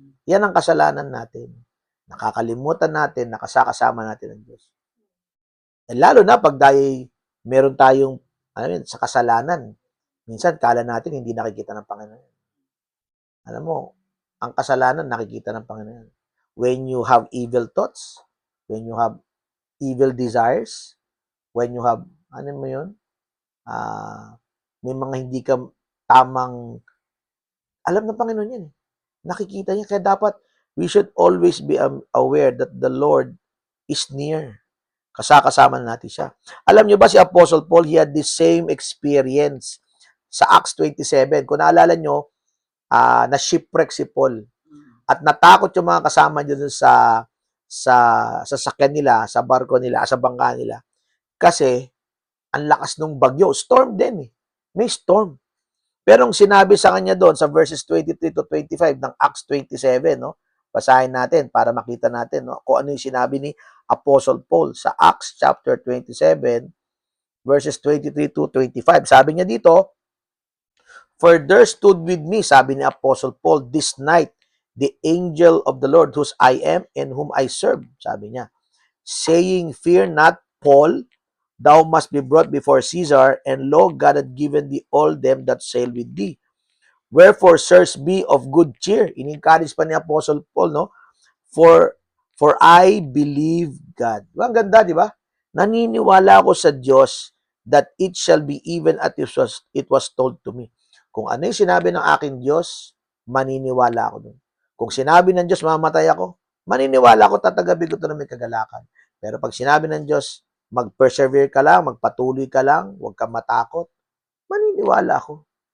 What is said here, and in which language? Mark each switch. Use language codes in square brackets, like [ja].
[tl] Yan ang kasalanan natin. Nakakalimutan natin, nakasakasama natin ang Diyos. And lalo na pag meron tayong sa kasalanan, minsan kala natin hindi nakikita ng Panginoon. Alam mo, ang kasalanan nakikita ng Panginoon. [en] When you have evil thoughts, when you have evil desires, when you have, [tl] mo yun? May mga hindi ka tamang, alam ng Panginoon yan. Nakikita niya. Kaya dapat, [en] we should always be aware that the Lord is near. [tl] Kasama natin siya. Alam niyo ba si Apostle Paul, [en] he had the same experience [tl] sa Acts 27. Kung naalala niyo, na shipwreck si Paul. At natakot yung mga kasama niya dun sa sakyan nila, sa barko nila, sa bangka nila. Kasi, ang lakas ng bagyo. Storm din eh. May storm. Pero ang sinabi sa kanya doon sa verses 23 to 25 ng Acts 27, basahin natin para makita natin kung ano yung sinabi ni Apostle Paul sa Acts chapter 27 verses 23 to 25. [en] Sabi niya dito, "For there stood with me," [tl] sabi ni Apostle Paul, [en] "this night, the angel of the Lord whose I am and whom I serve," [tl] sabi niya, [en] "saying, fear not, Paul, thou must be brought before Caesar, and lo, God had given thee all them that sail with thee. Wherefore, sirs, be of good cheer." [tl] In-encourage pa ni Apostle Paul, no? [en] For I believe God. [tl] Ang ganda, di ba? Naniniwala ako sa Diyos [en] that it shall be even as it was told to me. [tl] Kung ano yung sinabi ng aking Diyos, maniniwala ako dun. Kung sinabi ng Diyos, mamatay ako, maniniwala ako, tatagabi ko ito na may kagalakan. Pero pag sinabi ng Diyos, mag-persevere ka lang, magpatuloy ka lang, huwag kang matakot, maniniwala ako.